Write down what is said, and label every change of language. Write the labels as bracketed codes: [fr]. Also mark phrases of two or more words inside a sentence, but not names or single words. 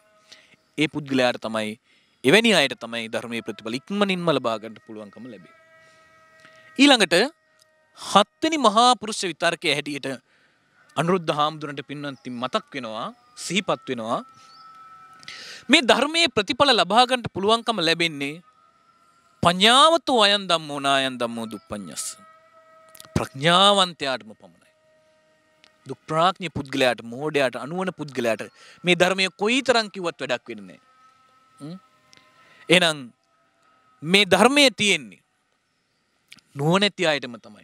[si] ඒ පුද්ගලයාට තමයි එවැනි අයට තමයි ධර්මයේ ප්‍රතිඵල ඉක්මනින්ම ලබා ගන්න පුළුවන්කම ලැබෙන්නේ. ඊළඟට 7 වෙනි මහා පුරුෂ විතර්කයේ හැටියට අනුරුද්ධ හාමුදුරන්ට පින්වත්නි මතක් වෙනවා සිහිපත් වෙනවා මේ ධර්මයේ ප්‍රතිඵල ලබා ගන්න පුළුවන්කම ලැබෙන්නේ [pi] පඤ්ඤාවතු අයන් ධම්මෝ නායන් ධම්මෝ දුප්පඤ්ඤස්ස. [si] ප්‍රඥාවන්තයාටම පමණයි. දුප්‍රඥ පුද්ගලයාට මෝඩයාට අනුවන පුද්ගලයාට මේ ධර්මයේ කොයිතරම් කිව්වත් වැඩක් වෙන්නේ නැහැ. එහෙනම් මේ ධර්මයේ තියෙන්නේ නුවණැති අයටම තමයි.